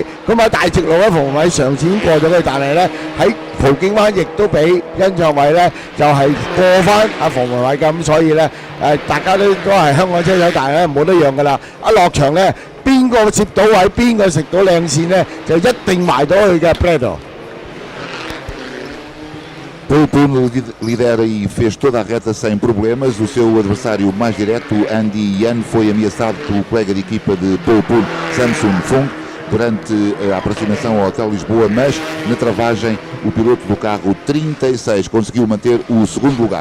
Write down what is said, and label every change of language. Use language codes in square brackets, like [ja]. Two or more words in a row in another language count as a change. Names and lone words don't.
[yue] 咁喺大直路咧，馮文偉上次已經過咗佢，但係咧喺葡京灣亦都俾殷卓偉咧就係過翻阿馮文偉咁，所以咧大家都係香港車手，但係咧冇得讓㗎啦。一落場咧，邊個接到位，邊個食到靚線咧，就一定埋到佢嘅 Prado。 [pt] Paul Poon lidera e fez toda a reta sem problemas. O seu adversário mais direto, Andy Yan, foi ameaçado pelo colega de equipa de Paul Poon, Samson Fung, durante a aproximação ao Hotel Lisboa, mas na travagem o piloto do carro 36 conseguiu manter o segundo lugar.